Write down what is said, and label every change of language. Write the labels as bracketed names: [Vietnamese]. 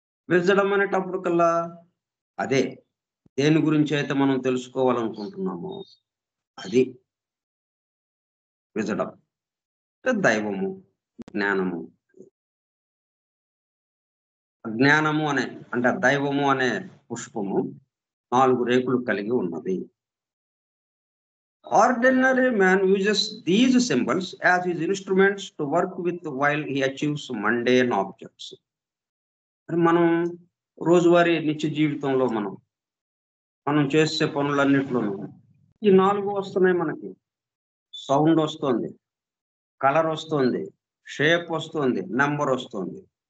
[Telugu] విజడం అనేటప్పటికల్లా అదే దేని గురించి అయితే మనం తెలుసుకోవాలనుకుంటున్నామో అది విజడం. అంటే దైవము, జ్ఞానము. జ్ఞానము అంటే దైవము అనే పుష్పము 4 రేకులు కలిగి ఉన్నది. [English] Ordinary man uses these symbols as his instruments to work with while he achieves mundane objects. [Telugu] మరి మనం రోజువారీ నిత్య జీవితంలో మనం చేసే పనులన్నిట్లోనూ ఈ 4 వస్తున్నాయి మనకి. సౌండ్ వస్తుంది, కలర్ వస్తుంది, షేప్ వస్తుంది, నంబర్ వస్తుంది.